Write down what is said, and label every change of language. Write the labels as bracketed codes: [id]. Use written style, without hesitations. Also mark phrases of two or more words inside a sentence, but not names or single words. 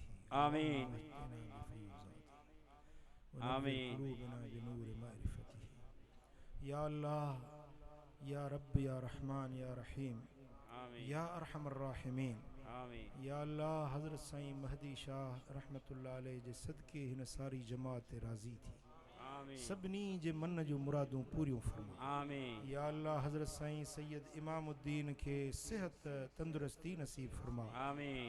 [ar] آمين آمين بنور معرفته يا الله يا رب يا رحمن يا رحيم آمين يا أرحم الراحمين آمين [sd] يا الله حضرت سائين مهدي شاهه [ar] رحمة الله عليه [sd] جي صدقي هن ساري جماعت تي راضي ٿي سڀني جي من جو مرادون پوريون فرما [ar] آمين [sd] يا الله حضرت سائين سيد امام الدين کي صحت تندرستي نصيب فرما [ar] آمين